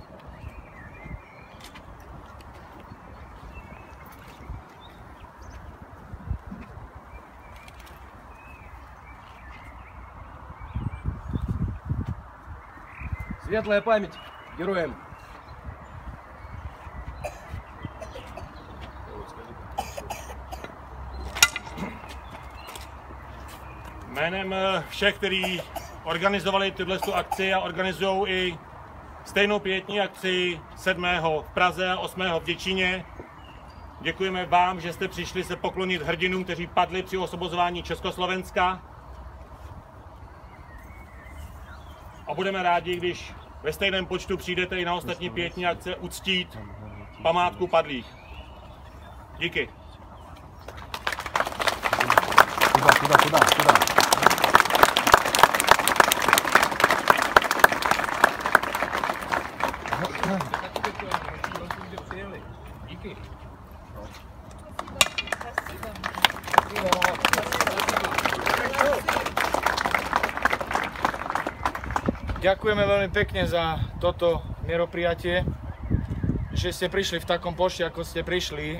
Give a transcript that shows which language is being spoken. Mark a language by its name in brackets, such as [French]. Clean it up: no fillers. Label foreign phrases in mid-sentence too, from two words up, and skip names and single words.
[Russian] Светлая память героям. [Czech] Jménem všech, kteří organizovali tuto akci a organizují i stejnou pietní akci 7. v Praze a 8. v Děčíně, děkujeme vám, že jste přišli se poklonit hrdinům, kteří padli při osvobozování Československa. A budeme rádi, když ve stejném počtu přijdete i na ostatní pietní akce uctít památku padlých. Díky. [Russian] Куда? [Czech] Díky. [Slovak] Ďakujeme veľmi pekne za toto mieroprijatie, že ste prišli v takom počte, ako ste prišli.